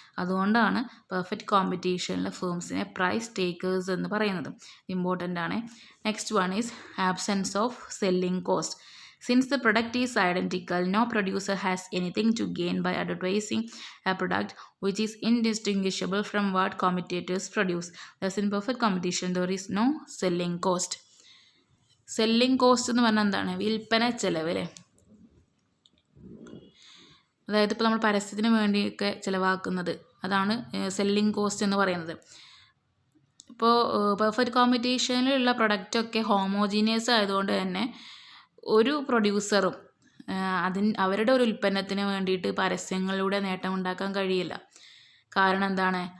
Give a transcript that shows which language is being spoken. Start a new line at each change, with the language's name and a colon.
Malayalam: അതുകൊണ്ടാണ് perfect കോമ്പറ്റീഷനിലെ ഫേംസിനെ price takers എന്ന് പറയുന്നത്. ഇമ്പോർട്ടൻ്റ് ആണ്.
English: Next one is absence of selling cost. Since the product is identical, no producer has anything to gain by advertising a product which is indistinguishable from what competitors produce. Thus, in perfect competition, there is no selling cost.
Malayalam: Selling cost എന്ന് പറഞ്ഞാൽ എന്താണ്? വിൽപ്പന ചെലവ് അല്ലേ? അതായത് ഇപ്പോൾ നമ്മൾ പരസ്യത്തിന് വേണ്ടിയൊക്കെ ചിലവാക്കുന്നത് അതാണ് സെല്ലിംഗ് കോസ്റ്റ് എന്ന് പറയുന്നത്. ഇപ്പോൾ പെർഫെക്റ്റ് കോമ്പറ്റീഷനിലുള്ള പ്രൊഡക്റ്റൊക്കെ ഹോമോജീനിയസ് ആയതുകൊണ്ട് തന്നെ ഒരു പ്രൊഡ്യൂസറും അവരുടെ ഒരു ഉൽപ്പന്നത്തിന് വേണ്ടിയിട്ട് പരസ്യങ്ങളിലൂടെ നേട്ടമുണ്ടാക്കാൻ കഴിയില്ല. കാരണം എന്താണ്?